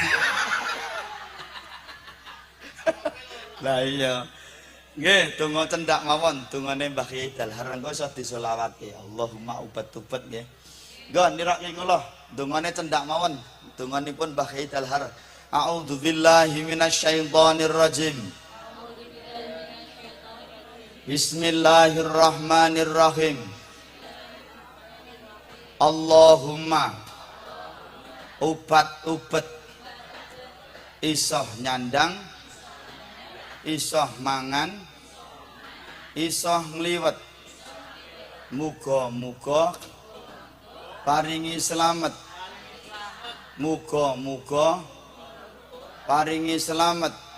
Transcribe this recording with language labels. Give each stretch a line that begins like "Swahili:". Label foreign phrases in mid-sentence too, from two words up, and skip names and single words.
Javanese: Lah iya. Nggih, donga cendak mawon, dongane Mbah Kyai Dalhar engko iso disolawake. Allahumma ubat-ubat nggih. Nggo nirake kula, dongane cendak mawon, donganipun Mbah Kyai Dalhar.
Arabic: أعوذ بالله من الشيطان الرجيم. بسم الله الرحمن الرحيم.
Javanese: Allahumma ubat-ubat isoh nyandang isoh mangan isoh ngliwet muga-muga paringi slamet muga-muga paringi slamet